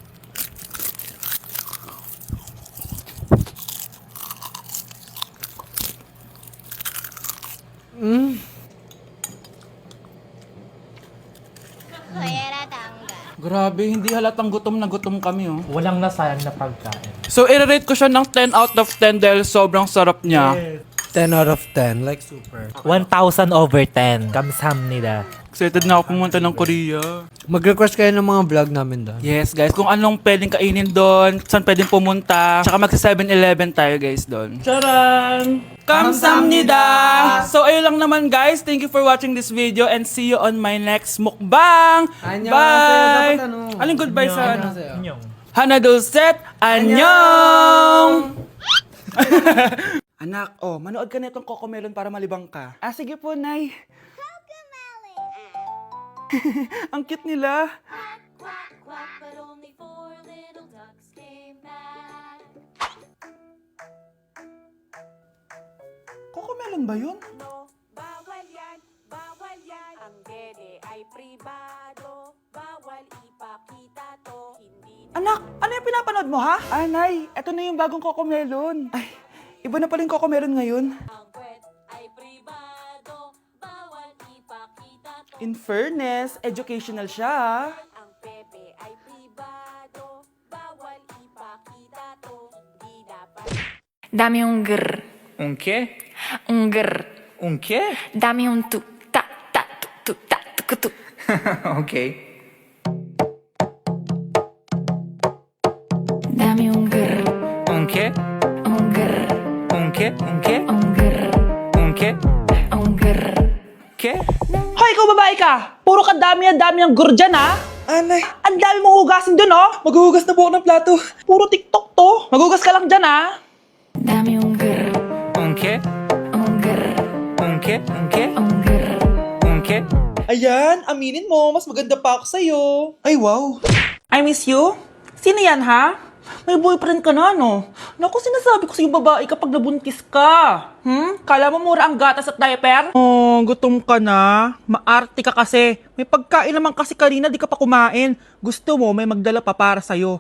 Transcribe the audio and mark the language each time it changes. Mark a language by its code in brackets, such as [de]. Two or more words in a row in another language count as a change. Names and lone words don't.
[tl] Grabe, hindi halatang gutom na gutom kami, oh. Walang nasayang na pagkain. So, i-rate ko siya ng [en] 10 out of 10 [tl] dahil sobrang sarap niya. [en] 10 out of 10. Like super. 1,000 over 10. [tl] Kamsamnida. Excited na ako pumunta ng Korea. Mag-request kayo ng mga vlog namin doon. [en] Yes, guys. [tl] Kung anong pwedeng kainin doon, saan pwedeng pumunta. Tsaka magsa 7-Eleven tayo, guys, doon. Charan! Kamsamnida! So, ayun lang naman, guys. [en] Thank you for watching this video and see you on my next mukbang! [tl] Annyeong! Bye! Dapat ano? Aling goodbye sa ano? Inyong. Hana Dulcet! Annyeong! Anak, manood ka na itong Cocomelon para malibang ka. Ah, sige po, Nay. Ang cute nila. [en] Quack, quack, but only 4 little ducks came back. [tl] Cocomelon ba yun? No, bawal yan, bawal yan. Ang dede ay pribado, bawal ipakita to. Hindi Anak, ano yung pinapanood mo, ha? Ah, Nay, eto na yung bagong Cocomelon. Ay, iba na pala yung Cocomelon ngayon. ang kwet ay pribado, bawal ipakita to. [en] In fairness, [tl] educational siya, ha? Ang pepe ay pribado, bawal ipakita to. Hindi dapat. [es] Dame un grr, Un qué? un grr. Un qué? Dame un tu, ta, ta, tu, ta, tu, tu. Okay. Dame un grr, Un qué? un grr, Un qué? Un qué? un grr, Un qué? un grr. ¿Qué? [tl] Hoy, ikaw babae ka! Puro ka dami ang gur dyan, ha? Anay, ang dami mong hugasin dun, oh! Maghuhugas na po ako ng plato. Puro TikTok to. Maghugas ka lang dyan, ha? [es] Dame un grr, Un qué? un grr, Un qué? Un qué? un grr. Un qué? [tl] Ayan, aminin mo, mas maganda pa ako sa'yo. Ay, [en] wow. I miss you? [tl] Sino yan, ha? May boyfriend ka na, no? Naku, sinasabi ko sa'yo babae kapag nabuntis ka. Kala mo mura ang gatas at diaper? Oh, gutom ka na. Maarte ka kasi. May pagkain naman kasi kanina, di ka pa kumain. Gusto mo, may magdala pa para sa'yo.